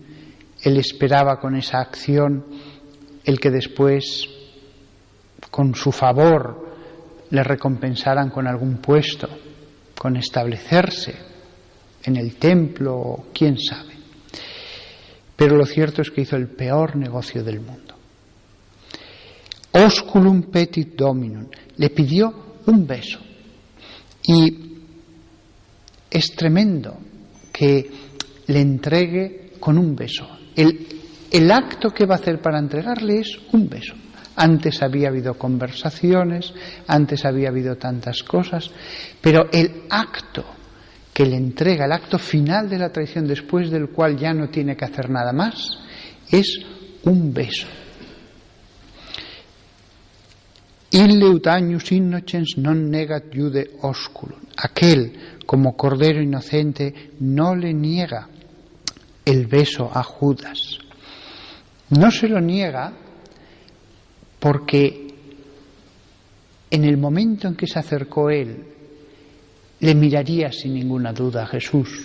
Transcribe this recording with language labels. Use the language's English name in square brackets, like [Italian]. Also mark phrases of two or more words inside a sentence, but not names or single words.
[Spanish] Él esperaba con esa acción el que después, con su favor, le recompensaran con algún puesto, con establecerse en el templo, quién sabe. Pero lo cierto es que hizo el peor negocio del mundo. [Latin] Osculum petit dominum, [Spanish] le pidió un beso. Y es tremendo que le entregue con un beso. El acto que va a hacer para entregarle es un beso. Antes había habido conversaciones, antes había habido tantas cosas, pero el acto que le entrega, el acto final de la traición, después del cual ya no tiene que hacer nada más, es un beso. [Latin] Illeut agnus innocens non negat iude osculum. [Spanish] Aquel, como cordero inocente, no le niega el beso a Judas. No se lo niega porque en el momento en que se acercó él, le miraría sin ninguna duda a Jesús.